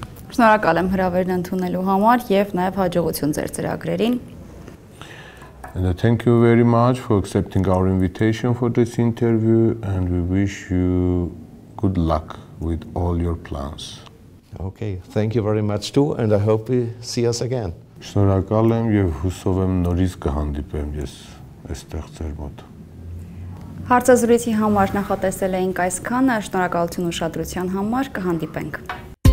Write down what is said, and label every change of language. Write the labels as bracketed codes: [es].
[hy] Շնորհակալ եմ հրավերն ընդունելու համար եւ նաև հաջողություն ձեր ծրագրերին։ [en] And thank you very much for accepting our invitation for this interview, and we wish you good luck with all your plans. Okay, thank you very much too, and I hope we see us again. [hy] Շնորհակալ եմ եւ հուսով եմ նորից կհանդիպեմ ես այստեղ ձեր մոտ։ Հարցազրույցի համար նախատեսել էինք այսքանը, շնորհակալություն ուշադրության համար, կհանդիպենք։